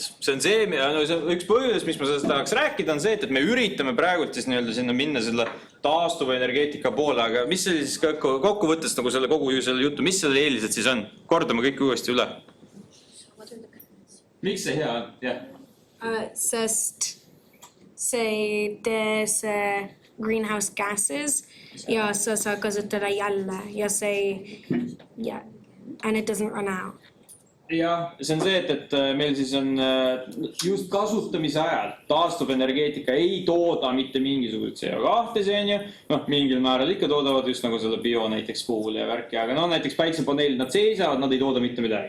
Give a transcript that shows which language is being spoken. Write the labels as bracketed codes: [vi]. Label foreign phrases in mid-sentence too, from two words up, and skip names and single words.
[et] See on üks põhjus, mis ma sellest tahaks rääkida, on see, et me üritame praegult siis sinna minna selle taastuvenergeetika poole, aga mis see siis kokkuvõttes nagu selle kogu selle juttu, mis selle eelised siis on? Kordame kõik uuesti üle. Miks see hea on? Yeah. Sest see ei tee see [en] greenhouse gases [et] ja sa saad kasutada jälle ja see ei... [en] Yeah. And it doesn't run out. [et] Ja see on see, et meil siis on just kasutamise ajal taastuvenergeetika ei tooda mitte mingisugust CO2 see on ju. Mingil määral ikka toodavad just nagu selle bio näiteks puhul ja värki, aga näiteks päiksepaneelid nad seisavad, nad ei tooda mitte midagi.